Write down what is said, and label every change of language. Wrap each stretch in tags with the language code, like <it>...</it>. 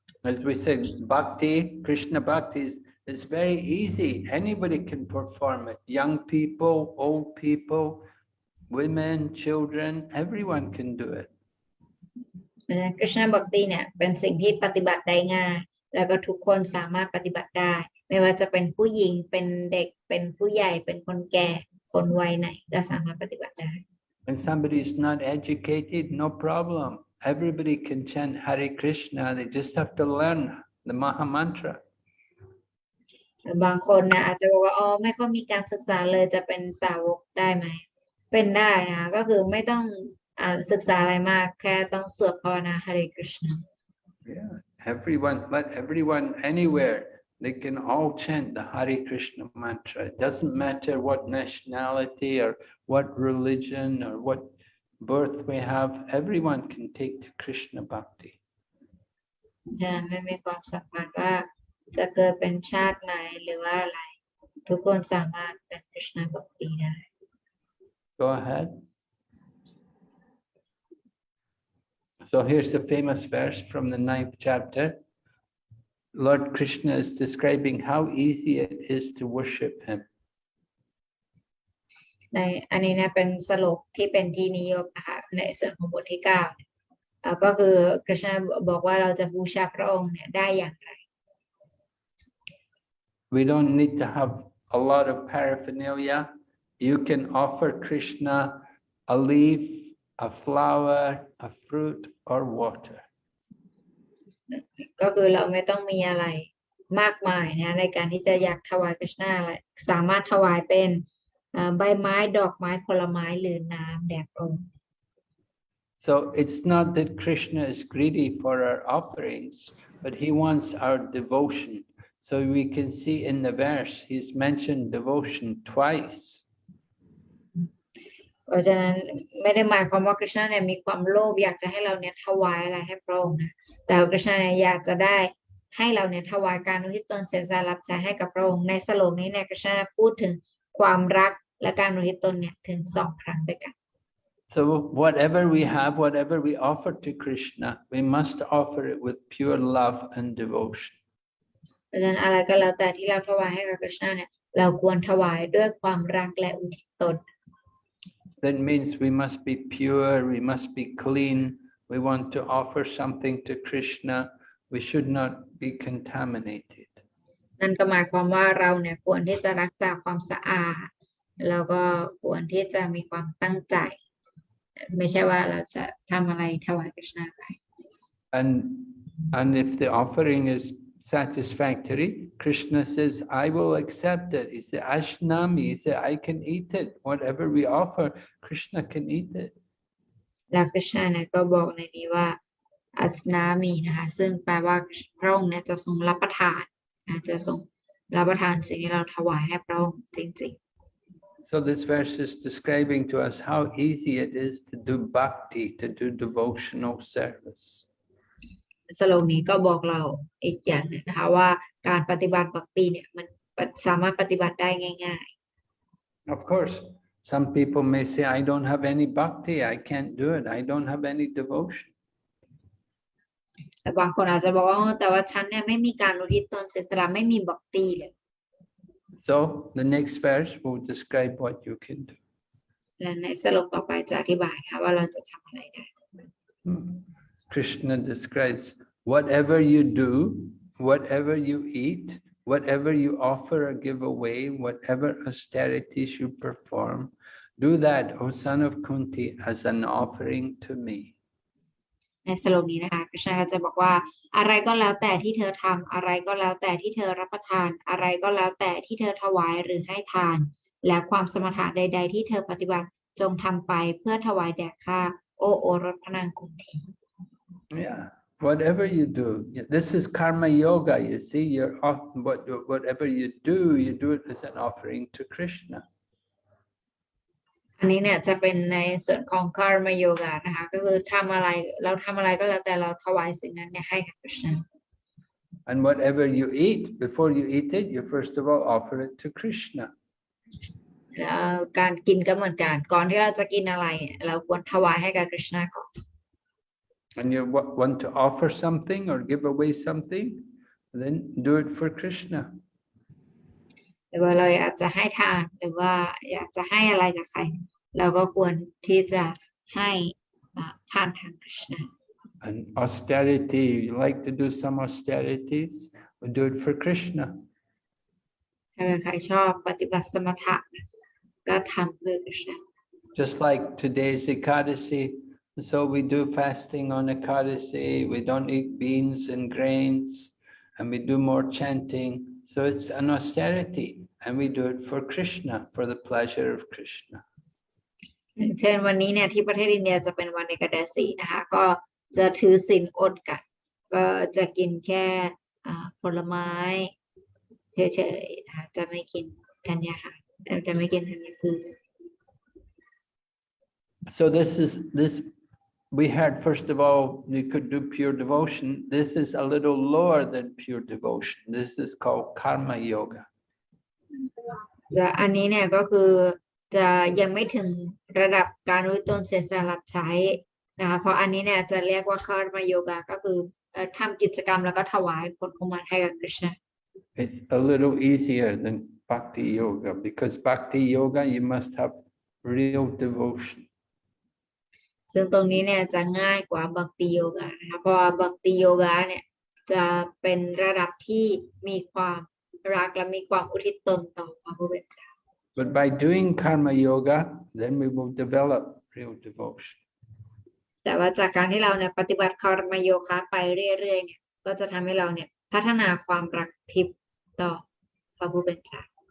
<en>As we said, bhakti, Krishna Bhakti is very easy. Anybody can perform it. Young people, old people, women, children, everyone can do it.</en> <th>คริชนาบัคติเนี่ยเป็นสิ่งที่ปฏิบัติได้ง่ายแล้วก็ทุกคนสามารถปฏิบัติได้ไม่ว่าจะเป็นผู้หญิงเป็นเด็กเป็นผู้ใหญ่เป็นคนแก่คนวัยไหนก็สามารถปฏิบัติได้</th> <en>When somebody is not educated, no problem. Everybody can chant Hare Krishna. They just have to learn the Maha Mantra.</en> <th>บางคนนะอาจจะบอกว่าอ๋อไม่ค่อยมีการศึกษาเลยจะเป็นสาวกได้ไหมเป็นได้นะก็คือไม่ต้องศึกษาอะไรมากแค่ต้องสวดภาวนา Hare Krishna.</th> <en>Yeah, let everyone anywhere, they can all chant the Hare Krishna mantra. It doesn't matter what nationality or what religion or what birth we have. Everyone can take to Krishna Bhakti.</en> <th>จะไม่มีความสำคัญว่าจะเกิดเป็นชาติไหนหรือว่าอะไรทุกคนสามารถเป็น Krishna Bhakti ได้</th> <en>Go ahead. So here's the famous verse from the 9th chapter. Lord Krishna is describing how easy it is to worship him.</en> <th>ในอันนี้นะเป็นสรุปที่เป็นที่นิยมนะคะในส่วนของบทที่9ก็คือคริชนาบอกว่าเราจะบูชาพระองค์เนี่ยได้อย่างไร</th> <en>We don't need to have a lot of paraphernalia. You can offer Krishna a leaf, a flower, a fruit, or water.</en> <th>ก็คือเราไม่ต้องมีอะไรมากมายนะในการที่จะอยากถวายคริชนาสามารถถวายเป็นใบไม้ดอกไม้ผลไม้หรือน้ำแด่พระองค์</th> <en>So it's not that Krishna is greedy for our offerings, but he wants our devotion. So we can see in the verse, he's mentioned devotion twice.</en> <th>เพราะฉะนั้นไม่ได้หมายความว่าคริชนาเนี่ยมีความโลภอยากจะให้เราเนี่ยถวายอะไรให้พระองค์นะแต่คริชนาเนี่ยอยากจะได้ให้เราเนี่ยถวายการอุทิศตนเสียสละรับใช้ให้กับพระองค์ในสโลกนี้เนี่ยคริชนาพูดถึงความรักและการอุทิศตนเนี่ยถึง2 ครั้งด้วยกัน</th> <en>So whatever we have, whatever we offer to Krishna, we must offer it with pure love and devotion.</en> <th>เพราะฉะนั้นอะไรก็แล้วแต่ที่เราถวายให้กับคริชนาเนี่ยเราควรถวายด้วยความรักและอุทิศตน</th> <en>That means we must be pure, we must be clean, we want to offer something to Krishna, we should not be contaminated.</en> <th>นั่นก็หมายความว่าเราเนี่ยควรที่จะรักษาความสะอาดแล้วก็ควรที่จะมีความตั้งใจไม่ใช่ว่าเราจะทำอะไรถวายกฤษณะไป</th> <en>And if the offering is satisfactory, Krishna says, I will accept it. He said, Ashnami, he said, I can eat it. Whatever we offer, Krishna can eat it.</en> <th>แล้วกฤษณะเนี่ยก็บอกในนี้ว่าอัสนามีนะคะซึ่งแปลว่าพระองค์เนี่ยจะทรงรับประทานจะทรงรับประทานสิ่งที่เราถวายให้พระองค์จริง</th> <en>So this verse is describing to us how easy it is to do bhakti, to do devotional service.</en> <th>ๆสโลกนี้ก็บอกเราอีกอย่างหนึงนะคะว่าการปฏิบัติบัพติเนี่ยมันสามารถปฏิบัติได้ง่าย</th> <en>Of course, some people may say, I don't have any bhakti, I can't do it, I don't have any devotion.</en> <th>ๆแต่บางคนอาจจะบอกว่าแต่ว่าฉันเนี่ยไม่มีการอุทิศตนเสียสละไม่มีบัพติเลย</th> <en>So the next verse will describe what you can do.</en> <th>และในสโลกต่อไปจะอธิบายค่ะว่าเราจะทำอะไรได้</th> <en>Krishna describes whatever you do, whatever you eat, whatever you offer or give away, whatever austerities you perform, do that, O son of Kunti, as an offering to me.</en> <th>ในสโลกนี้นะคะกฤษณะก็จะบอกว่าอะไรก็แล้วแต่ที่เธอทำอะไรก็แล้วแต่ที่เธอรับประทานอะไรก็แล้วแต่ที่เธอถวายหรือให้ทานและความสมถะใดๆที่เธอปฏิบัติจงทำไปเพื่อถวายแด่ข้าโอรสพระนางกุนที</th> <en>Yeah, whatever you do, this is karma yoga. You see, whatever you do it as an offering to Krishna.</en> <th>อันนี้เนี่ยจะเป็นในส่วนของ karma yoga นะคะก็คือทำอะไรเราทำอะไรก็แล้วแต่เราถวายสิ่งนั้นเนี่ยให้กับกฤษณะ</th> <en>And whatever you eat, before you eat it, you first of all offer it to Krishna.</en> <th>การกินก็เหมือนกันก่อนที่เราจะกินอะไรเนี่ยเราควรถวายให้กับกฤษณะก่อน</th> <en>And you want to offer something or give away something, then do it for Krishna.</en> <th>หรือว่าเราอยากจะให้ทานหรือว่าอยากจะให้อะไรกับใครเราก็ควรที่จะให้ทานทางกฤษณะ</th> <en>And austerity, you like to do some austerities, we do it for Krishna.</en> <th>ถ้าใครชอบปฏิบัติสมถะก็ทำเพื่อกฤษณะ</th> <en>Just like today's Ekadasi, so we do fasting on Ekadasi, we don't eat beans and grains, and we do more chanting. So it's an austerity, and we do it for Krishna, for the pleasure of Krishna.</en> <th>อย่างเช่นวันนี้เนี่ยที่ประเทศอินเดียจะเป็นวันเอกาดาสีนะคะก็จะถือศีลอดกันก็จะกินแค่ผลไม้เฉยๆนะคะจะไม่กินธัญญาหารจะไม่กินธัญพืช</th> <en>So this we heard, first of all, you could do pure devotion. This is a little lower than pure devotion. This is called karma yoga.</en> <th>จะอันนี้เนี่ยก็คือจะยังไม่ถึงระดับการอุทิศตนเสียสละใช้นะคะเพราะอันนี้เนี่ยจะเรียกว่าคาร์มาโยกาก็คือทำกิจกรรมแล้วก็ถวายผลของมันให้กับกฤษณะ</th> <en>It's a little easier than bhakti yoga because bhakti yoga you must have real devotion.</en> <th>ซึ่งตรงนี้เนี่ยจะง่ายกว่าบัคติโยกานะคะเพราะว่าบัคติโยกาเนี่ยจะเป็นระดับที่มีความรักและมีความอุทิศตนต่อพระผู้เป็นเจ้า</th> <en>But by doing karma yoga, then we will develop real devotion.</en> <th>แต่ว่าจากการที่เราเนี่ยปฏิบัติคาร์มโยคะไปเรื่อยๆเนี่ยก็จะทำให้เราเนี่ยพัฒนาความรักทิพย์ต่อพระผู้เป็นเจ้า</th>